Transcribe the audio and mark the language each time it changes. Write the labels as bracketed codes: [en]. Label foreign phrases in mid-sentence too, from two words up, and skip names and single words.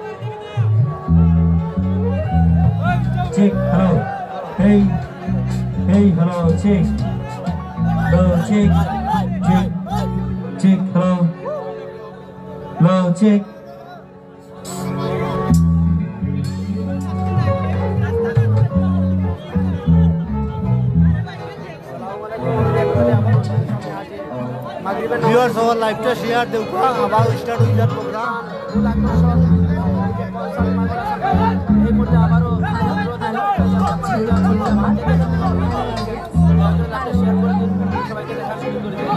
[en] chick, hello, hey, hey, hello, chick, chick, chick, chick, hello, hello, chick. [bn] ভিউয়ার্স আমার লাইভটা শেয়ার দেব, আবার স্টার্ট হয়ে যাবে প্রোগ্রাম। এই মুহূর্তে আবারও সবাইকে দেখার সুযোগ করে দিন।